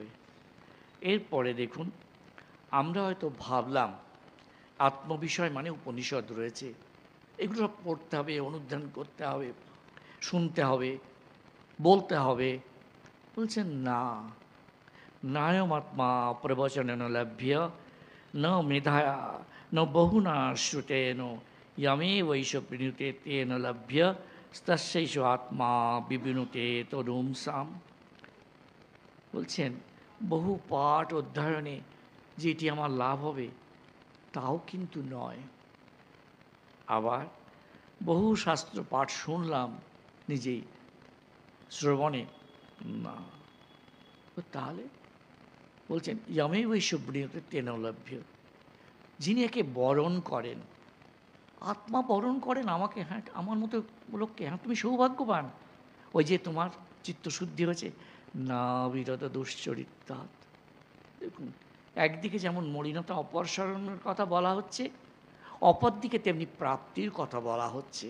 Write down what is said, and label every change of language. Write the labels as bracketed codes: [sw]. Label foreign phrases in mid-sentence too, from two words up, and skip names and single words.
[bn] এরপরে দেখুন, আমরা হয়তো ভাবলাম আত্মবিষয় মানে উপনিষদ রয়েছে, এগুলো সব পড়তে হবে, অনুধ্যান করতে হবে, শুনতে হবে, বলতে হবে। বলছেন না, [sa] নায়মাত্মা প্রবচনেন লভ্য ন মেধায়া ন বহুনা শ্রুতেন यमे वैश प्रणुते तेन लभ्य तस्यैष आत्मा विविनुते তরুমসাম। [bn] বলছেন বহু পাঠ অধ্যয়নে যেটি আমার লাভ হবে তাও কিন্তু নয়। আবার বহু শাস্ত্র পাঠ শুনলাম নিজেই শ্রবণে, না। তাহলে বলছেন [sa] यमे वैश प्रणुते तेन लभ्य, [bn] যিনি একে বরণ করেন, আত্মা বরণ করেন আমাকে, হ্যাঁ আমার মতো লোককে, হ্যাঁ তুমি সৌভাগ্যবান, ওই যে তোমার চিত্তশুদ্ধি হয়েছে, [sa] না বিরত দুশ্চরিত্রাৎ। [bn] দেখুন, একদিকে যেমন মলিনতা অপসারণের কথা বলা হচ্ছে, অপরদিকে তেমনি প্রাপ্তির কথা বলা হচ্ছে।